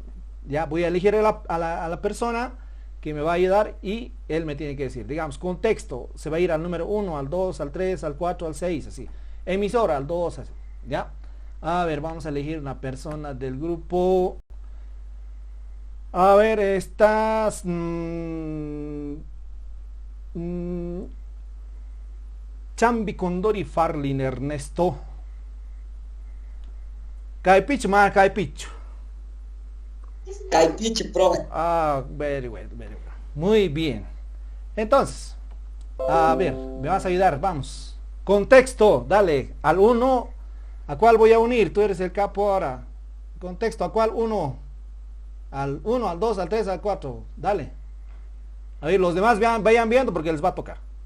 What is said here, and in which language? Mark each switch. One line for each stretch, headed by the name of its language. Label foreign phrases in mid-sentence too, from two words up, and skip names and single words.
Spanish: Ya voy a elegir a la persona que me va a ayudar y él me tiene que decir, digamos, contexto, se va a ir al número 1, al 2, al 3, al 4, al 6, así. Emisora, al 2, así. ¿Ya? A ver, vamos a elegir una persona del grupo. A ver, estás... Chambi Condori Farlin Ernesto.
Quechua: Caipicho, ma Caipicho. Caipicho, profe.
English: Ah, very well, very well.
Spanish: Muy bien. Entonces, a ver, me vas a ayudar, vamos. Contexto, dale, al 1, ¿a cuál voy a unir? Tú eres el capo ahora. Contexto, ¿a cuál 1? Al 1, al 2, al 3, al 4. Dale. A ver, los demás vayan viendo porque les va a tocar.